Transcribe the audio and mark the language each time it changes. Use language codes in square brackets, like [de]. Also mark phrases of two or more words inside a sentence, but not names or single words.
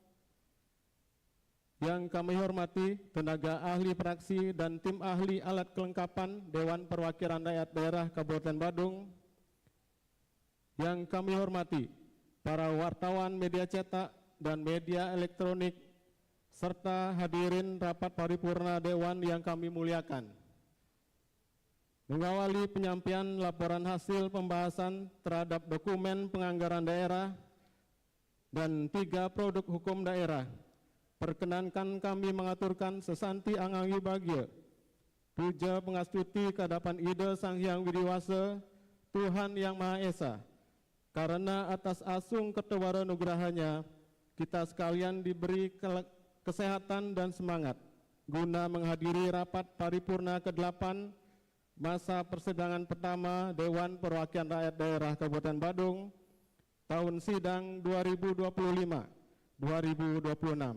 [id] yang kami hormati tenaga ahli praksi dan tim ahli alat kelengkapan Dewan Perwakilan Rakyat Daerah Kabupaten Badung, yang kami hormati para wartawan media cetak dan media elektronik, serta hadirin rapat paripurna Dewan yang kami muliakan. Mengawali penyampaian laporan hasil pembahasan terhadap dokumen penganggaran daerah dan 3 produk hukum daerah, perkenankan kami mengaturkan [ban] sesanti angangi bagya, [id] puja pengastuti kehadapan Ida Sang Hyang Widiwasa, Tuhan Yang Maha Esa, karena atas [ban] asung ketewara nugrahanya, [id] kita sekalian diberi kesehatan dan semangat, guna menghadiri rapat paripurna ke-8 masa persidangan pertama Dewan Perwakilan Rakyat Daerah Kabupaten Badung tahun sidang 2025-2026.